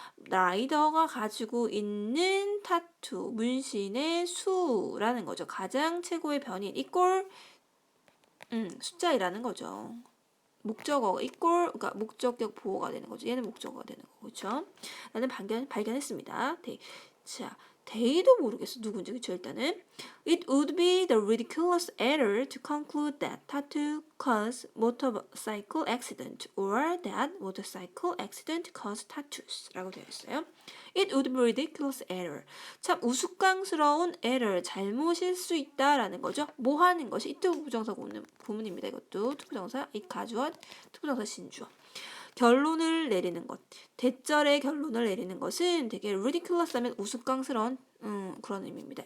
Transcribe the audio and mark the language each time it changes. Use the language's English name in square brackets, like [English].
[Korean] 라이더가 가지고 있는 타투, 문신의 수라는 거죠. 가장 최고의 변인 equal 숫자이라는 거죠. 목적어가 equal, 그러니까 목적격 보호가 되는 거죠. 얘는 목적어가 되는 거고, 그렇죠? 라는 발견했습니다. 자, they도 모르겠어. 누군지, 그쵸? [English] 일단은 it would be the ridiculous error to conclude that tattoo caused motorcycle accident or that motorcycle accident caused tattoos [Korean] 라고 되어 있어요. [English] It would be ridiculous error. [Korean] 참 우스꽝스러운 error, 잘못일 수 있다라는 거죠. 뭐 하는 것이 it 부정사 구문입니다. 이것도 투부정사 it 가주어, 투부정사 신주어. 결론을 내리는 것. 대절의 결론을 내리는 것은 되게 ridiculous 하면 우스꽝스러운 그런 의미입니다.